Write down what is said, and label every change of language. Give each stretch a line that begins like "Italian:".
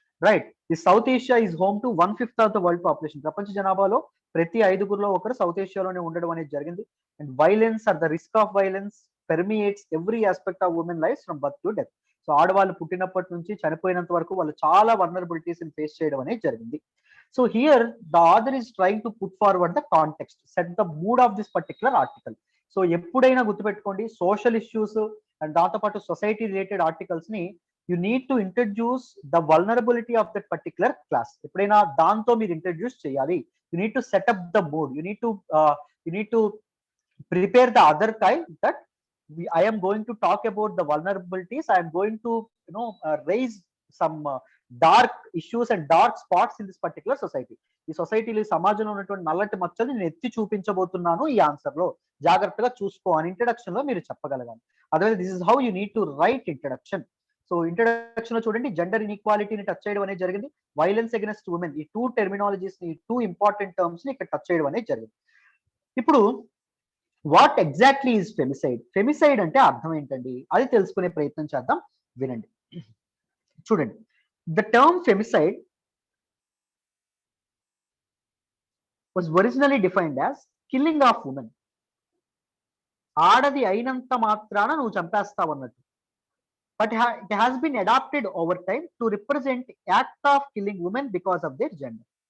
English: Right, the South Asia is home to 1/5 of the world population.
Telugu: ప్రపంచ జనాభాలో ప్రతి 5గురిలో ఒకరు సౌత్ ఏషియాలోనే ఉండడం అనేది జరిగింది.
English: And violence are the risk of violence permeates every aspect of women life from birth to death.
Telugu: So ఆడవాళ్ళు పుట్టినప్పటి నుంచి చనిపోయినంత వరకు వాళ్ళు చాలా వల్నరబిలిటీస్ ఫేస్ చేయడం అనేది జరిగింది.
English: So here the author is trying to put forward the context, set the mood of this particular article.
Telugu: So ఎప్పుడైనా గుర్తుపెట్టుకోండి, సోషల్ ఇష్యూస్ అండ్ దాంతోపాటు సొసైటీ రిలేటెడ్ ఆర్టికల్స్ ని
English: You need to introduce the vulnerability of that particular class.
Telugu: ఎప్పుడైనా దాంతో మీరు introduce చేయాలి.
English: You need to set up the mood, you need to prepare the other kind that I am going to talk about the vulnerabilities. I am going to raise some dark issues and dark spots in this particular society.
Telugu: ఈ సొసైటీలో, సమాజంలో ఉన్నటువంటి నల్లటి మచ్చలు నేను ఎత్తి చూపించబోతున్నాను ఈ ఆన్సర్ లో, జాగ్రత్తగా చూసుకో అని ఇంట్రడక్షన్ లో మీరు చెప్పగలగాలి. అదే
English: This is how you need to write introduction.
Telugu: So introduction లో చూడండి, జెండర్ ఇన్ఈక్వాలిటీని టచ్ చేయడం అనేది జరిగింది. వైలెన్స్ అగైన్స్ట్ ఉమెన్, ఈ 2 టెర్మినాలజీస్ ని, 2 ఇంపార్టెంట్ టర్మ్స్ ని ఇక్కడ టచ్ చేయడం అనేది జరిగింది. ఇప్పుడు
English: What exactly is femicide?
Telugu: ఫెమిసైడ్ అంటే అర్థం ఏంటండి, అది తెలుసుకునే ప్రయత్నం చేద్దాం, వినండి.
English: చూడండి, the term femicide was originally defined as killing of women.
Telugu: ఆడది అయినంత మాత్రాన నువ్వు చంపేస్తావు అన్నట్టు.
English: But it has been adopted over time to represent act of killing women because of their gender.